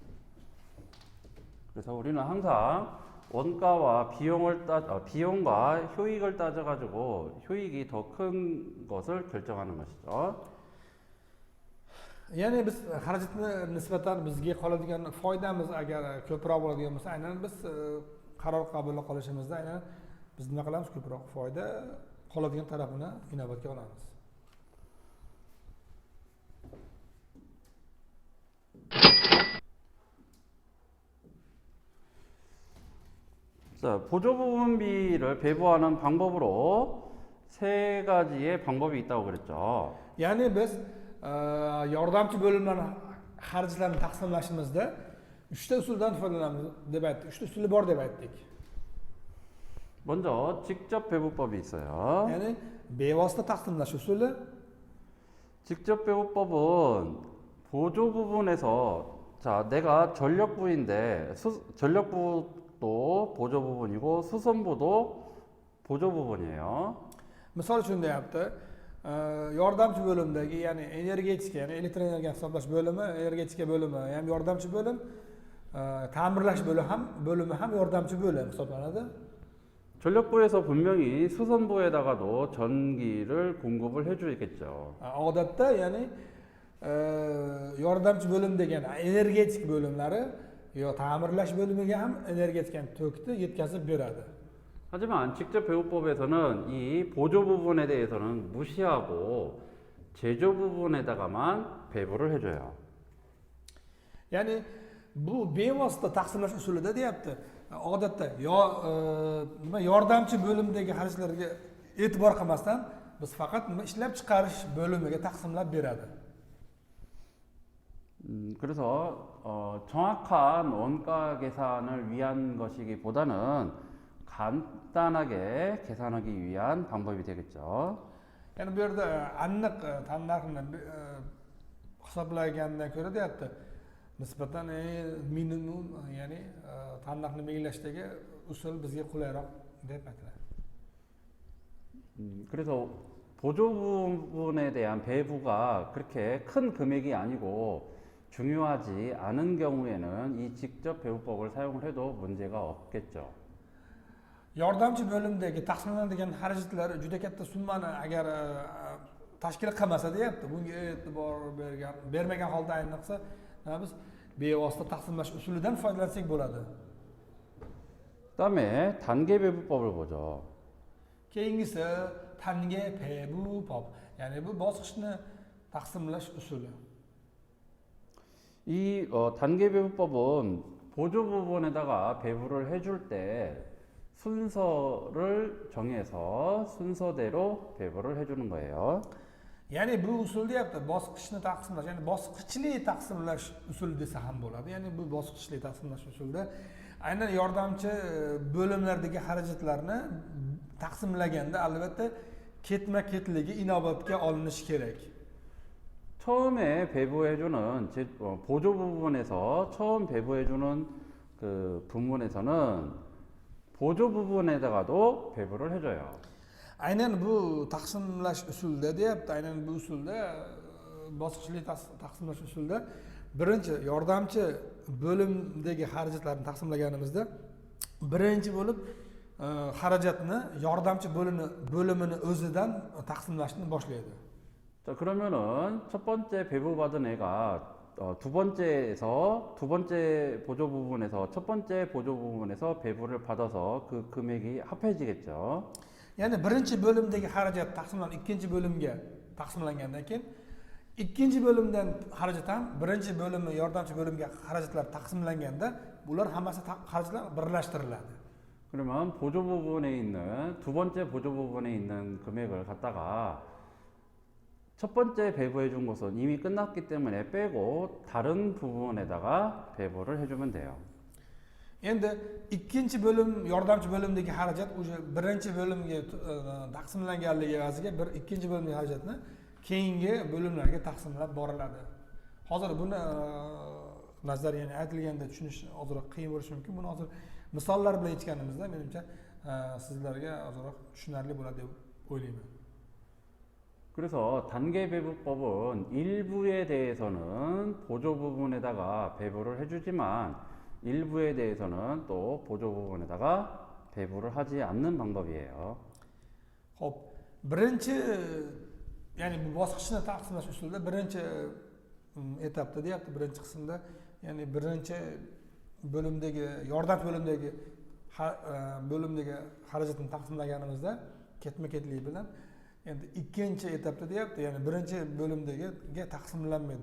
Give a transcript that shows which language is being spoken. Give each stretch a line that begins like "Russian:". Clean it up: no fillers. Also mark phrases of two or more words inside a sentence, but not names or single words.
Korean: 그래서 우리는 항상 원가와 비용과 효익을 따져가지고 효익이 더 큰 것을 결정하는 것이죠.
Uzbek: Ya'ni biz xarajatni nisbatan bizga qoladigan foydamiz agar ko'proq bo'ladigan bo'lsa, aynan biz qaror qabul qilishimizda aynan biz nima qilamiz? Ko'proq foyda qoladigan tarafini inobatga olamiz.
Korean: 자, 보조부분비를 배부하는 방법으로 세 가지의 방법이 있다고 그랬죠.
Uzbek: Ya'ni biz yordamchi bo'limlarni xarajatlarni taqsimlashimizda 3 ta usuldan foydalanamiz deb aytdik. 3 ta usuli bor deb aytdik.
Korean: 먼저 직접 배부법이 있어요.
Uzbek: Ya'ni bevosita taqsimlash usuli.
Korean: 직접 배부법은 보조 부분에서 자, 내가 전력부인데 전력부도 보조 부분이고 수선부도 보조 부분이에요.
Uzbek: Misol uchun deyapti, yordamchi bo'limdagi, ya'ni energetika, ya'ni elektr energiya hisoblash bo'limi, energetika bo'limi ham yordamchi bo'lim, ta'mirlash bo'limi ham yordamchi bo'lim hisoblanadi.
Korean: 전력부에서 분명히 수선부에다가도 전기를 공급을 해주겠죠.
Uzbek: Odatda, ya'ni yordamchi bo'lim degan energetik bo'limlari yo ta'mirlash bo'limiga ham energetikani tokni yetkazib beradi.
Korean: 하지만 직접 배부법에서는 이 보조 부분에 대해서는 무시하고 제조 부분에다가만 배부를 해줘요.
Uzbek: Ya'ni bu bevosita taqsimlash usulida deyapti. Odatda yordamchi bo'limdagi xarajatlarga e'tibor qilmasdan biz faqat ishlab chiqarish bo'limiga taqsimlab beradi.
Korean: 그래서 정확한 원가 계산을 위한 것이기보다는 간단하게 계산하기 위한 방법이 되겠죠.
Uzbek: Yani bu yerda aniq tan narxini hisoblagandan ko'ra deyapti nisbatan minimum ya'ni tan narxini belgilashdagi usul bizga qulayroq deb aytiladi.
Korean: 그래서 보조 부분에 대한 배부가 그렇게 큰 금액이 아니고 중요하지 않은 경우에는 이 직접 배부법을 사용을 해도 문제가 없겠죠.
Uzbek: Yordamchi bo'limdagi taqsimlanadigan xarajatlar juda katta summani agar tashkil qilmasa deyapti. Bunga e'tibor bermagan holda ayniqsa biz bevosita taqsimlash usulidan foydalansak bo'ladi.
Korean: 그다음에 단계 배부법을 보죠.
Uzbek: Keyingisi
Korean: 단계 배부법.
Uzbek: Ya'ni bu bosqichni taqsimlash usuli.
Korean: 이 단계 배부법은 보조 부분에다가 배부를 해줄 때 순서를 정해서 순서대로 배부를 해주는 거예요.
Uzbek: Ya'ni bu usul deyapti, bosqichni taqsimlash, ya'ni bosqichli taqsimlash usuli desa ham bo'ladi. Ya'ni bu bosqichli taqsimlash usulida aynan yordamchi bo'limlardagi xarajatlarni taqsimlaganda albatta ketma-ketligi inobatga olinishi kerak.
Korean: 처음에 배부해주는 보조 부분에서 처음 배부해주는 그 부분에서는 보조 부분에다가도 배부를 해줘요.
Uzbek: Aynan bu taqsimlash usulida deyapti, aynan bu usulda bosqichli taqsimlash usulida birinchi yordamchi bo'limdagi xarajatlarni taqsimlaganimizda birinchi bo'lib xarajatni yordamchi bo'limini o'zidan taqsimlashni boshlaydi.
Korean: 자, 그러면은 첫 번째 배부받은 애가 두 번째 보조 부분에서 첫 번째 보조 부분에서 배부를 받아서 그 금액이 합해지겠죠.
Uzbek: Ya'ni birinchi bo'limdagi xarajat taqsimlanib ikkinchi bo'limga taqsimlangandan keyin ikkinchi bo'limdan xarajat ham birinchi bo'limi yordamchi bo'limga xarajatlar taqsimlanganda bular hammasi xarajatlar birlashtiriladi.
Korean: 그러면 보조 부분에 있는 두 번째 보조 부분에 있는 금액을 갖다가 첫 번째 배부해 준 것은 이미 끝났기 때문에 빼고 다른 부분에다가 배부를 해주면 돼요.
Uzbek: Endi ikkinchi bo'lim yordamchi bo'limdagi xarajat o'sha birinchi bo'limga taqsimlanganligi evaziga ikkinchi bo'limdagi xarajatni keyingi bo'limlarga taqsimlab boriladi. Hozir buni nazariyani aytilganda tushunish ozroq qiyin bo'lishi mumkin. Buni hozir misollar bilan aytganimizda menimcha sizlarga ozroq tushunarli bo'ladi deb o'ylayman.
Korean: 그래서 단계 배부법은 일부에 대해서는 보조 부분에다가 배부를 해주지만 일부에 대해서는 또 보조 부분에다가 배부를 하지 않는 방법이에요.
Uzbek: Xo'p, birinchi ya'ni bu bosqichni taqsimlash usulida birinchi etapda deyapti, birinchi qismda ya'ni birinchi bo'limdagi yordamchi bo'limdagi xarajatni taqsimlaganimizda ketma-ketlik bilan endi ikkinchi etapda deyapti, ya'ni birinchi bo'limdagiga taqsimlanmaydi.